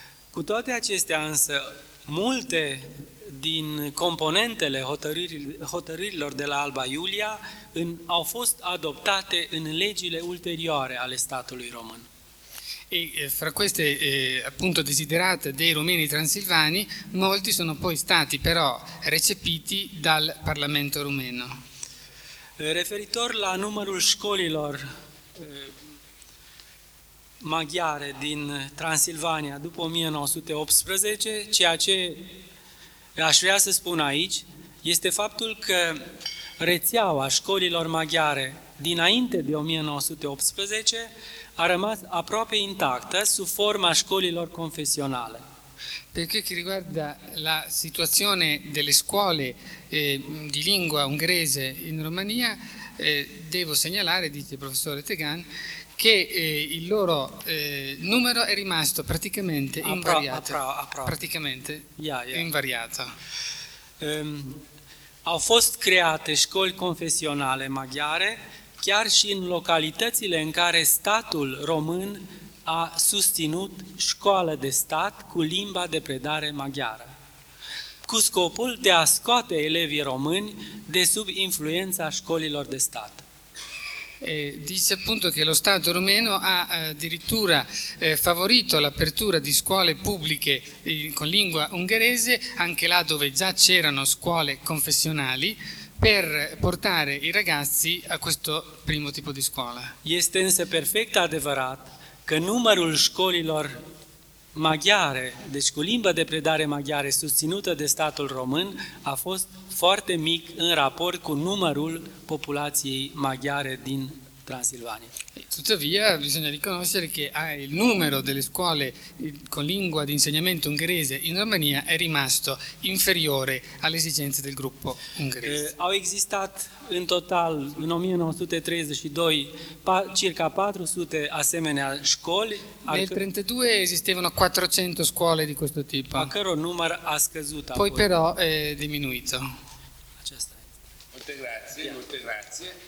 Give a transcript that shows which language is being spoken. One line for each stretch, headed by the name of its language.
Romanian: Cu toate acestea însă, multe din componentele hotărârilor de la Alba Iulia au fost adoptate în legile ulterioare ale statului român.
Italian: E fra queste appunto desiderate dei rumeni transilvani, molti sono poi stati però recepiti dal Parlamento rumeno.
Romanian: Referitor la numărul școlilor maghiare din Transilvania după 1918, ceea ce aș vrea să spun aici este faptul că rețeaua școlilor maghiare dinainte de 1918
Italian: ha rimasto
Romanian: aproape intacta su forma scolilor confessionale.
Italian: Per quel che riguarda la situazione delle scuole di lingua ungherese in Romania, devo segnalare, dice il professore Tegan, che il loro numero è rimasto praticamente invariato. Praticamente invariato.
Romanian: Au fost create scuole confessionale maghiare chiar și în localitățile în care statul român a susținut școală de stat cu limba de predare maghiară, cu scopul de a scoate elevii români de sub influența școlilor de stat.
Italian: Dice appunto che lo Stato rumeno ha addirittura favorito l'apertura di scuole pubbliche con lingua ungherese, anche là dove già c'erano scuole confessionali, per portare i ragazzi a questo primo tipo di scuola.
Romanian: Este însă perfect adevărat că numărul școlilor maghiare, deci cu limba de predare maghiare susținută de statul român, a fost foarte mic în raport cu numărul populației maghiare din Transilvania.
Italian: Tuttavia bisogna riconoscere che il numero delle scuole con lingua di insegnamento ungherese in Romania è rimasto inferiore alle esigenze del gruppo ungherese.
Romanian: Au existat în total în 1932 circa 400 asemenea școli.
Italian: Nel 32 esistevano 400 scuole di questo tipo.
Romanian: A căro număr a scăzut apoi.
Italian: Poi però è diminuito.
Romanian: Aceasta.
Italian: Molte grazie, molte grazie.